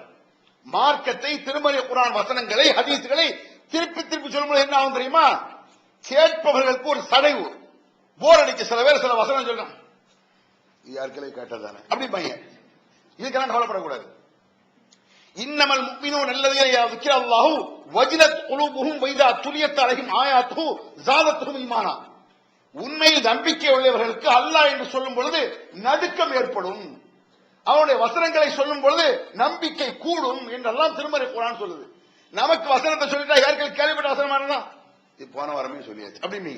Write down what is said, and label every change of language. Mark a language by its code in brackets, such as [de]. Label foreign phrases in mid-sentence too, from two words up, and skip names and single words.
[ta] மார்க்கத்தை, திருமறை குர்ஆன் வசனங்களை, ஹதீஸ்களை திருப்பி திருப்பி சொல்லும்போது என்ன ஆகும் தெரியுமா? கேட்பவர்களுக்கு ஒரு சடைவு, போர் அடிக்க. சில பேர் சில வசனம் சொல்றாங்க, யாருக்களை கேட்டதானே அப்படி பையன். இதுக்கெல்லாம் கவலைப்படக்கூடாது. [ar] إنما المؤمنون الذين யذكر الله وجلت قلوبهم واذا تليت عليهم آياته زادتهم ஈமானா. [ta] உண்மையில் நம்பிக்கை உள்ளவர்களுக்கு அல்லாஹ் என்று சொல்லும் பொழுது நடுக்கம் ஏற்படும், அவனுடைய வசனங்களை சொல்லும் பொழுது நம்பிக்கை கூடும் என்றெல்லாம் திருமறை குர்ஆன் சொல்லுது. நமக்கு வசனத்தை சொல்லிட்டா யாருக்கு கேள்விப்பட்ட வசனமானதா இது போன வாரமே சொல்லியாச்சு அப்படிம்பீங்க.